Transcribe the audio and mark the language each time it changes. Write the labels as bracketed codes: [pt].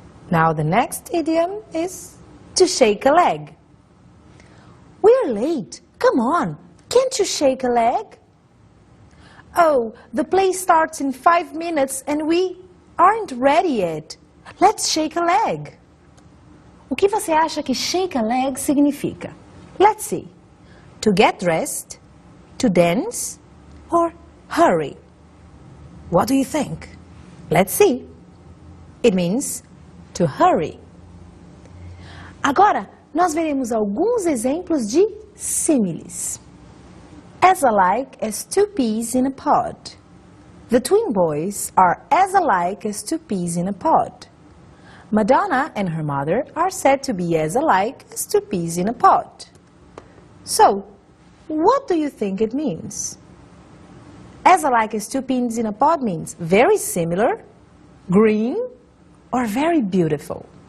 [en] Now the next idiom is to shake a leg. We're late. Come on. Can't you shake a leg? Oh, the play starts in 5 minutes and we aren't ready yet. Let's shake a leg. [pt] O que você acha que shake a leg significa? [en] Let's see. To get dressed, to dance, or hurry. What do you think? Let's see. It means to hurry. [pt] Agora, nós veremos alguns exemplos de símiles. [en] As alike as two peas in a pod. The twin boys are as alike as two peas in a pod. Madonna and her mother are said to be as alike as two peas in a pod. So, what do you think it means? As alike as two peas in a pod means very similar, green, or very beautiful.